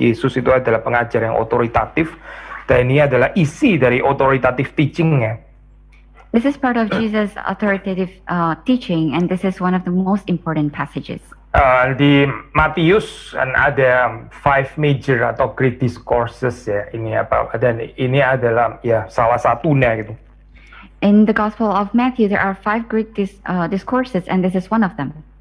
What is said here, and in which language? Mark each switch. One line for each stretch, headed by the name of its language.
Indonesian: Yesus itu adalah pengajar yang otoritatif, dan ini adalah isi dari otoritatif teaching-nya.
English: This is part of Jesus' authoritative teaching, and this is one of the most important passages.
Indonesian: Di Matius ada 5 major atau great discourses ya. Dan ini adalah ya salah satunya gitu.
English: In the Gospel of Matthew, there are 5 great discourses, and this is one of them.